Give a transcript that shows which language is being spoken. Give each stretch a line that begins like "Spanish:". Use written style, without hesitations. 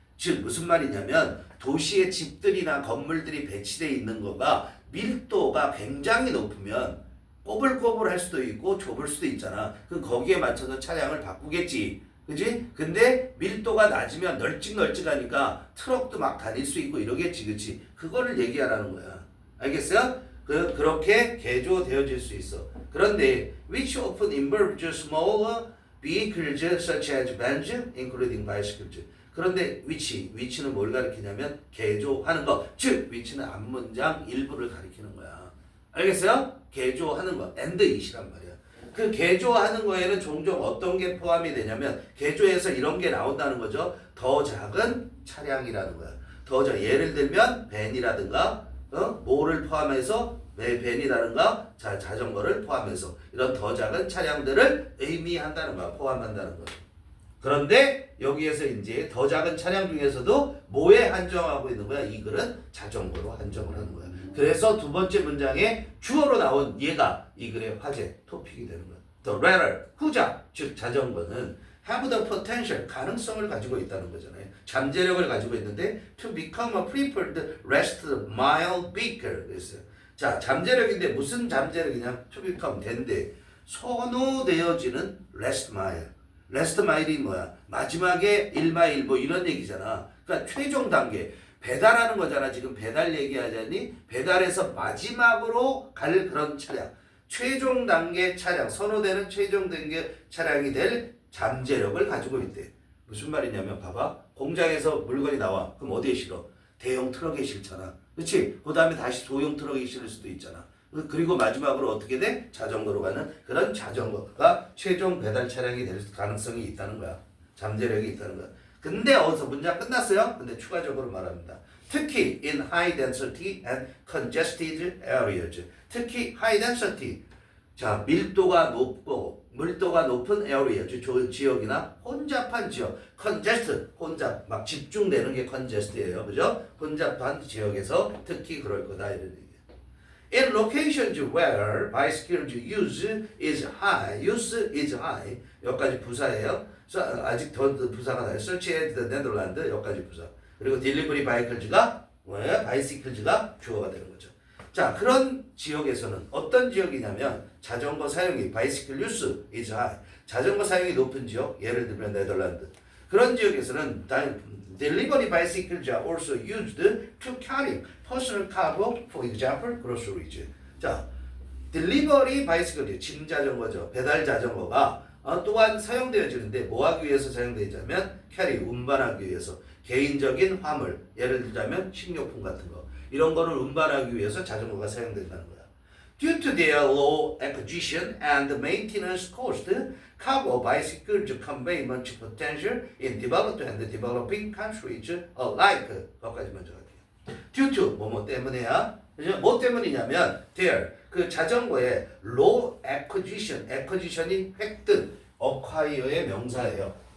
Korean: 즉 무슨 말이냐면 도시의 집들이나 건물들이 배치되어 있는 거가 밀도가 굉장히 높으면 꼬불꼬불할 수도 있고 좁을 수도 있잖아. 그럼 거기에 맞춰서 차량을 바꾸겠지. 그지? 근데 밀도가 낮으면 널찍널찍하니까 트럭도 막 다닐 수 있고 이러겠지. 그치? 그거를 얘기하라는 거야. 알겠어요? 그렇게 개조되어질 수 있어. 그런데
English: which often involves smaller vehicles such as vans, including bicycles.
Korean: 그런데 which는 뭘 가리키냐면 개조하는 거. 즉 which는 앞문장 일부를 가리키는 거야. 알겠어요? 개조하는 거 and it이란 말이야. 그 개조하는 거에는 종종 어떤 게 포함이 되냐면 개조해서 이런 게 나온다는 거죠. 더 작은 차량이라는 거야. 예를 들면 밴이라든가 뭐를 포함해서 밴이라든가 자전거를 포함해서 이런 더 작은 차량들을 의미한다는 거야. 포함한다는 거야. 그런데 여기에서 이제 더 작은 차량 중에서도 뭐에 한정하고 있는 거야? 이 글은 자전거로 한정을 하는 거야. 그래서 두 번째 문장에 주어로 나온 얘가 이 글의 화제 토픽이 되는 거야. The latter, 후자, 즉 자전거는
English: have the potential,
Korean: 가능성을 가지고 있다는 거잖아요. 잠재력을 가지고 있는데
English: to become a preferred rest mile beaker 그랬어요.
Korean: 자, 잠재력인데 무슨 잠재력이냐?
English: to become
Korean: 된대. 선호되어지는
English: rest mile.
Korean: 레스트 마일이 뭐야? 마지막에 1마일 뭐 이런 얘기잖아. 그러니까 최종 단계. 배달하는 거잖아. 지금 배달 얘기하자니 배달에서 마지막으로 갈 그런 차량. 최종 단계 차량. 선호되는 최종 단계 차량이 될 잠재력을 가지고 있대. 무슨 말이냐면 봐봐. 공장에서 물건이 나와. 그럼 어디에 실어? 대형 트럭에 실잖아. 그렇지? 그 다음에 다시 소형 트럭에 실을 수도 있잖아. 그리고 마지막으로 어떻게 돼? 자전거로 가는 그런 자전거가 최종 배달 차량이 될 가능성이 있다는 거야. 잠재력이 있다는 거야. 근데 어디서 문장 끝났어요? 근데 추가적으로 말합니다. 특히
English: in high density and congested areas.
Korean: 특히
English: high density.
Korean: 자, 밀도가 높은 area, 지역이나 혼잡한 지역. congested, 혼잡, 막 집중되는 게 congested,예요. 그죠? 혼잡한 지역에서 특히 그럴 거다 이런 얘기.
English: In locations where bicycles use is high,
Korean: 여기까지 부사예요. 아직 더 부사가 나요.
English: Such as the Netherlands,
Korean: 여기까지 부사. 그리고 delivery vehicles가 뭐예요? bicycles가 주어가 되는 거죠. 자, 그런 지역에서는 어떤 지역이냐면 자전거 사용이
English: bicycle use is high.
Korean: 자전거 사용이 높은 지역, 예를 들면 네덜란드. 그런 지역에서는
English: delivery bicycles are also used to carry personal cargo, for example, groceries.
Korean: 자, delivery bicycle, 짐 자전거죠. 배달 자전거가 또한 사용되어지는데 뭐 하기 위해서 사용되자면 carry, 운반하기 위해서 개인적인 화물, 예를 들자면 식료품 같은 거 이런 거를 운반하기 위해서 자전거가 사용된다는 거야.
English: Due to their low acquisition and maintenance cost, cargo bicycles convey much potential in developed and developing countries alike.
Korean: 거기까지 먼저 갈게요. Due to 뭐뭐 때문에야. 뭐 때문이냐면 their 그 자전거의 low acquisition이 획득, acquire의 명사예요.